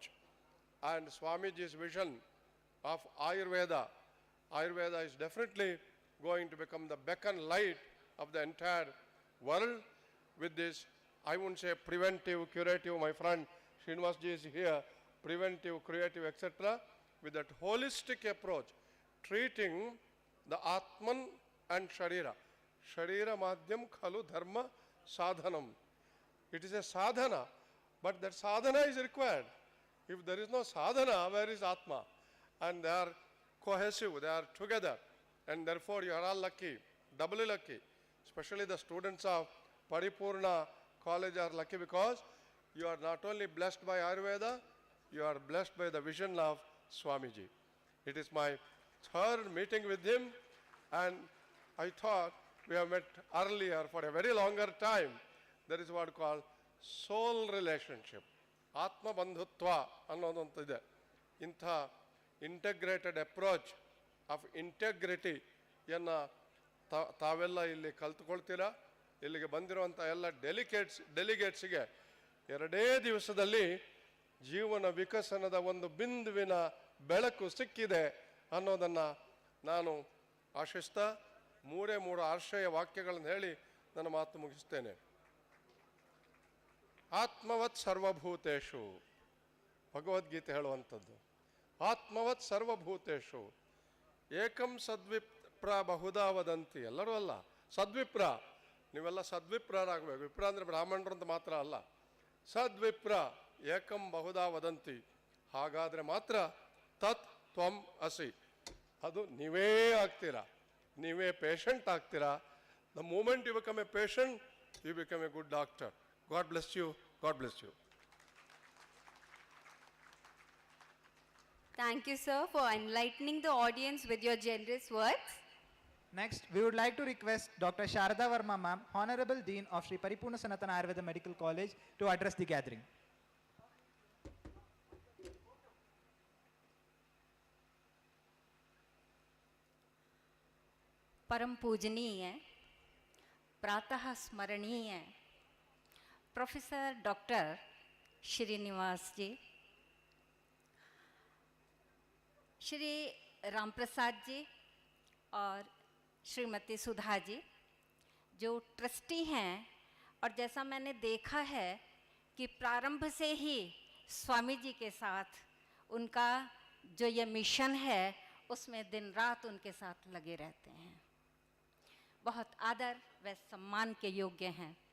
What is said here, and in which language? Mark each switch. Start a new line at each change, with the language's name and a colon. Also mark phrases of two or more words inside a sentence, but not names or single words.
English: And Swamiji's vision of Ayurveda, Ayurveda is definitely going to become the beacon light of the entire world with this, I wouldn't say preventive, curative, my friend Srinivasji is here, preventive, curative, etc., with that holistic approach, treating the Atman and Sharira.
Sanskrit: शरीर माद्यं खलु धर्म साधनम्.
English: It is a sadhana, but that sadhana is required. If there is no sadhana, where is Atma? And they are cohesive, they are together. And therefore you are all lucky, doubly lucky. Especially the students of Paripoorna college are lucky because you are not only blessed by Ayurveda, you are blessed by the vision of Swamiji. It is my third meeting with him, and I thought we have met earlier for a very longer time. That is what called soul relationship.
Kannada: ಆತ್ಮ ಬಂಧುತ್ವ ಅನ್ನೋದಂತಿದೆ. Intha
English: integrated approach of integrity
Kannada: yenna ತಾವೆಲ್ಲ ಇಲ್ಲಿ ಕಲ್ತ್ಕೊಳ್ತೀರಾ. ಇಲ್ಲಿಗೆ ಬಂದಿರುವಂಥ ಎಲ್ಲ ಡೆಲಿಗೇಟ್ಸ್ಗೆ 2 ದಿವಸದಲ್ಲಿ ಜೀವನ ವಿಕಸನದ ಒಂದು ಬಿಂದುವಿನ ಬೆಳಕು ಸಿಕ್ಕಿದೆ ಅನ್ನೋದನ್ನು ನಾನು ಆಶಿಸ್ತಾ 3 ಆಶ್ರಯ ವಾಕ್ಯಗಳನ್ನು ಹೇಳಿ ನನ್ನ ಮಾತು ಮುಗಿಸ್ತೇನೆ.
Sanskrit: ಆತ್ಮವತ್ ಸರ್ವಭೂತೇಷು,
Kannada: ಭಗವದ್ಗೀತೆ ಹೇಳುವಂಥದ್ದು.
Sanskrit: ಆತ್ಮವತ್ ಸರ್ವಭೂತೇಷು ಏಕಂ ಸದ್ವಿಪ್ರ ಬಹುಧಾ ವದಂತಿ.
Kannada: ಎಲ್ಲರೂ ಅಲ್ಲ, ಸದ್ವಿಪ್ರ. ನೀವೆಲ್ಲ ಸದ್ವಿಪ್ರರಾಗಬೇಕು. ವಿಪ್ರ ಅಂದರೆ ಬ್ರಾಹ್ಮಣರು ಅಂತ ಮಾತ್ರ ಅಲ್ಲ,
Sanskrit: ಸದ್ವಿಪ್ರ ಏಕಂ ಬಹುಧಾ ವದಂತಿ.
Kannada: ಹಾಗಾದರೆ ಮಾತ್ರ
Sanskrit: ತತ್ ತ್ವಂ ಅಸಿ,
Kannada: ಅದು ನೀವೇ ಆಗ್ತೀರಾ, ನೀವೇ ಪೇಷಂಟ್ ಆಗ್ತೀರಾ.
English: The moment you become a patient, you become a good doctor. God bless you, God bless you. Thank you, sir, for enlightening the audience with your generous words. Next, we would like to request Dr. Sharada Verma ma'am, Honorable Dean of Sri Paripoorna Sanathana Ayurveda Medical College, to address the gathering.
Hindi: परम पूजनीय, प्रातः स्मरणीय प्रोफेसर डॉक्टर श्रीनिवास जी, श्री राम प्रसाद जी और श्रीमती सुधा जी जो ट्रस्टी हैं, और जैसा मैंने देखा है कि प्रारंभ से ही स्वामी जी के साथ उनका जो ये मिशन है उसमें दिन रात उनके साथ लगे रहते हैं, बहुत आदर व सम्मान के योग्य हैं।